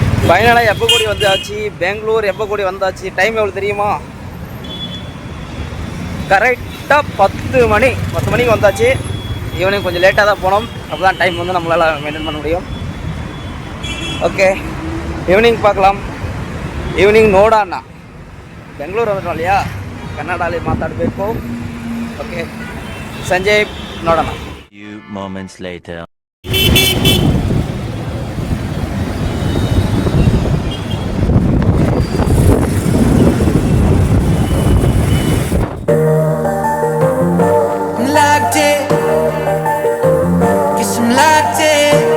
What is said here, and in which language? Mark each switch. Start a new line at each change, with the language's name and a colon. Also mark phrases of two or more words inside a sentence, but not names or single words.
Tamil: ஃபைனலாக எப்போ கூடி வந்தாச்சு, பெங்களூர் எப்போ கூடி வந்தாச்சு. டைம் எவ்வளோ தெரியுமா? கரெக்டாக 10 மணிக்கு வந்தாச்சு. ஈவினிங் கொஞ்சம் லேட்டாக தான் போனோம். அப்போ தான் டைம் வந்து நம்மளால் மெயின்டைன் பண்ண முடியும். ஓகே, ஈவினிங் பார்க்கலாம். ஈவினிங் ನೋಡೋಣ. ಬೆಂಗಳೂರು வந்துட்டோம் இல்லையா,
Kannada: ಕನ್ನಡಲ್ಲಿ ಮಾತಾಡಬೇಕು. ಓಕೆ, ಸಂಜೆ ನೋಡೋಣ.
English: Few moments later. Locked in, guess I'm locked in.